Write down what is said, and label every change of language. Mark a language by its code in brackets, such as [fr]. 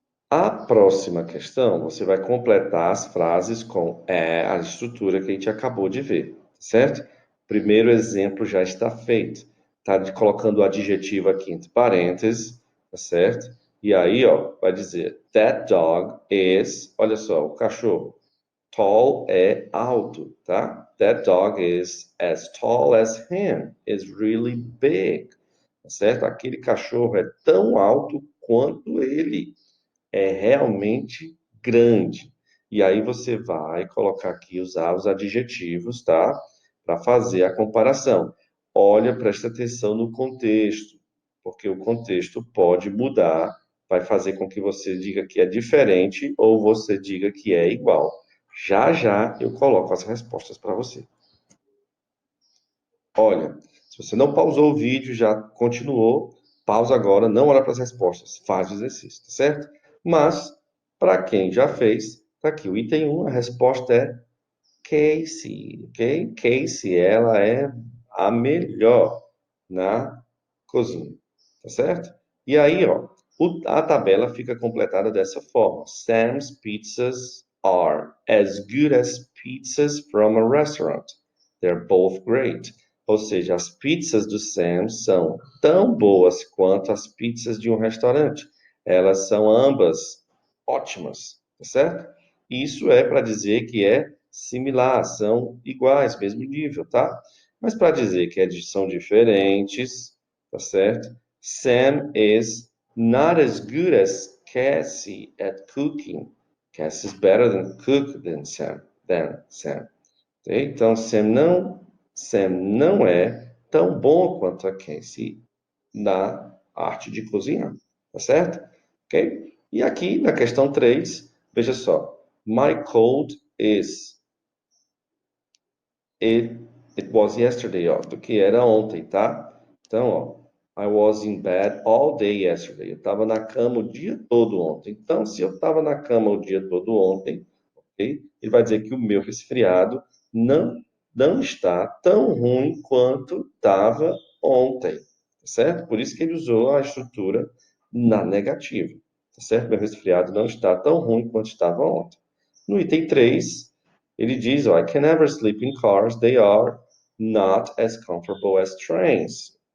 [pt] A próxima questão, você vai completar as frases com a estrutura que a gente acabou de ver, certo? Primeiro exemplo já está feito. Tá colocando o adjetivo aqui entre parênteses, tá certo? E aí, ó, vai dizer, [en] that dog is, [pt] olha só, o cachorro. Tall é alto, tá? [en] That dog is as tall as him, is really big, [pt] tá certo? Aquele cachorro é tão alto quanto ele é realmente grande. E aí você vai colocar aqui, usar os adjetivos, tá? Para fazer a comparação. Olha, presta atenção no contexto, porque o contexto pode mudar, vai fazer com que você diga que é diferente ou você diga que é igual. Já já eu coloco as respostas para você. Olha, se você não pausou o vídeo, já continuou, pausa agora, não olha para as respostas, faz o exercício, tá certo? Mas, para quem já fez, tá aqui o item 1, a resposta é Casey, ok? Casey, ela é a melhor na cozinha, tá certo? E aí, ó, a tabela fica completada dessa forma. [en] Sam's pizzas are as good as pizzas from a restaurant. They're both great. [pt] Ou seja, as pizzas do Sam são tão boas quanto as pizzas de um restaurante. Elas são ambas ótimas, tá certo? Isso é para dizer que é similar, são iguais, mesmo nível, tá? Mas para dizer que são diferentes, tá certo? [en] Sam is not as good as Cassie at cooking. Cassie is better than cook than Sam. Ok? [pt] Então, Sam não é tão bom quanto a Cassie na arte de cozinhar, tá certo? Ok? E aqui na questão 3, veja só. [en] My cold is. It was yesterday, [pt] ó, do que era ontem, tá? Então, ó, [en] I was in bed all day yesterday. [pt] Eu estava na cama o dia todo ontem. Então, se eu estava na cama o dia todo ontem, ok? Ele vai dizer que o meu resfriado não, não está tão ruim quanto estava ontem, tá certo? Por isso que ele usou a estrutura na negativa, tá certo? Meu resfriado não está tão ruim quanto estava ontem. No item 3, ele diz, ó, [en] I can never sleep in cars, they are not as comfortable as trains.